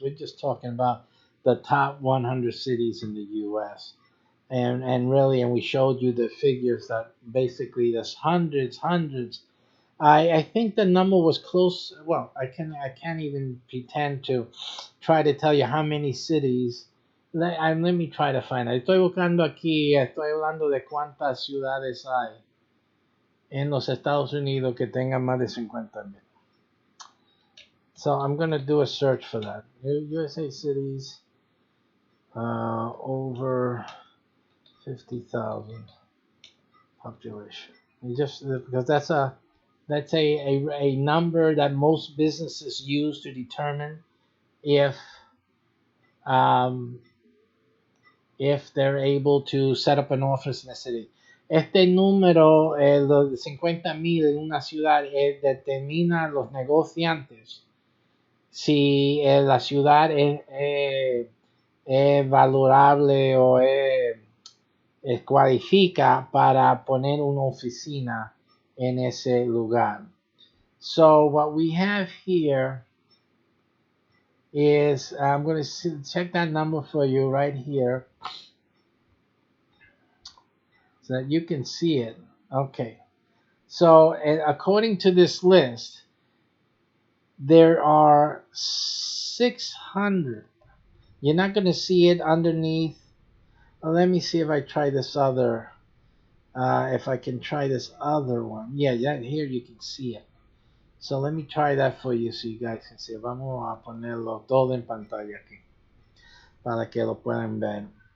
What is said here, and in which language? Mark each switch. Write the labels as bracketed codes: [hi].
[en] We're just talking about the top 100 cities in the U.S. And really, and we showed you the figures that basically there's hundreds. I think the number was close. Well, I can't even pretend to try to tell you how many cities. Let me try to find it. [es] Estoy buscando aquí, estoy hablando de cuántas ciudades hay en los Estados Unidos que tengan más de 50,000. [en] So I'm gonna do a search for that. USA cities over 50,000 population. You just because that's a number that most businesses use to determine if um, if they're able to set up an office in a city. [es] Este número, de 50,000 en una ciudad, determina los negociantes si la ciudad es valorable o cualifica para poner una oficina en ese lugar. [en] So what we have here is, I'm going to check that number for you right here so that you can see it. Okay. So according to this list, there are 600. You're not going to see it underneath. Let me see if I try this other. If I can try this other one. Yeah, here you can see it. So let me try that for you so you guys can see. [es] Vamos a ponerlo todo en pantalla aquí para que lo puedan ver.